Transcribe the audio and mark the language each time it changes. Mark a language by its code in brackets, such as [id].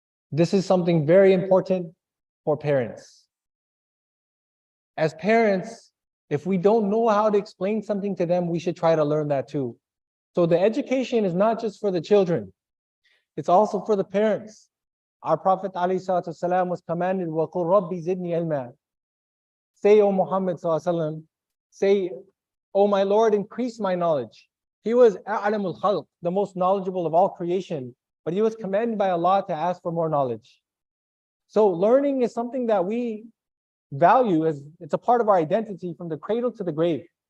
[en] This is something very important for parents. As parents, if we don't know how to explain something to them, we should try to learn that too. So the education is not just for the children, it's also for the parents. Our Prophet ﷺ was commanded, [ar] وَقُلْ رَبِّ زِدْنِي عِلْمًا. [en] Say, O Muhammad ﷺ, say, O my Lord, increase my knowledge. He was [ar] أَعْلَمُ الْخَلْقِ, [en] the most knowledgeable of all creation, but he was commanded by Allah to ask for more knowledge. So learning is something that we value, as it's a part of our identity from the cradle to the grave.